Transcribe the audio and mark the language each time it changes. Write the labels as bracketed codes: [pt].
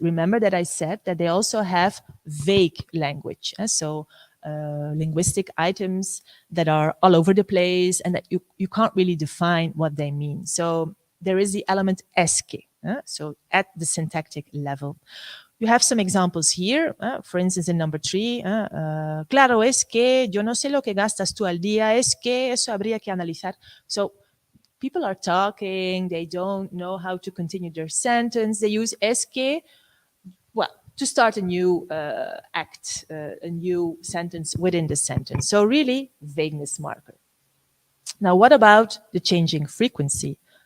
[en] Remember that I said that they also have vague language. So linguistic items that are all over the place and that you can't really define what they mean. So there is the element esque, so at the syntactic level. You have some examples here. For instance, in number 3, [es] claro, es que yo no sé lo que gastas tú al día, es que eso habría que analizar. [en] So people are talking, they don't know how to continue their sentence. They use es que, well, to start a new act, a new sentence within the sentence. So really, vagueness marker. Now, what about the changing frequency?